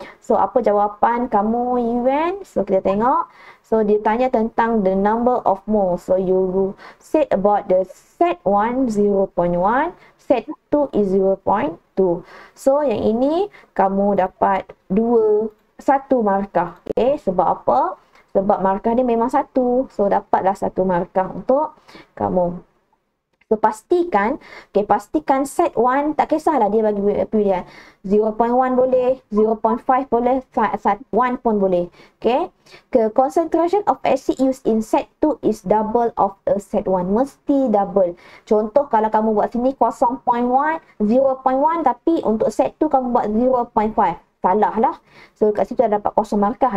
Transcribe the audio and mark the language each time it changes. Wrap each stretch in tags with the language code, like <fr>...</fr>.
<ms>So apa jawapan kamu Yuan? So kita tengok. So dia tanya tentang</ms> <en>the number of moles. So you say about the set 1 0.1, set 2 is 0.2.</en> <ms>So yang ini kamu dapat 1 markah. Okay, sebab apa? Sebab markah dia memang 1. So, dapatlah 1 markah untuk kamu. So pastikan set 1 tak kisahlah dia bagi pilihan 0.1 boleh, 0.5 boleh, 1 pun boleh. Okay.</ms> <en>Concentration of acid used in set 2 is double of a set 1.</en> <ms>Mesti double. Contoh kalau kamu buat sini 0.1, 0.1 tapi untuk set 2 kamu buat 0.5. Salah lah. So kat situ ada dapat kosong markah.</ms>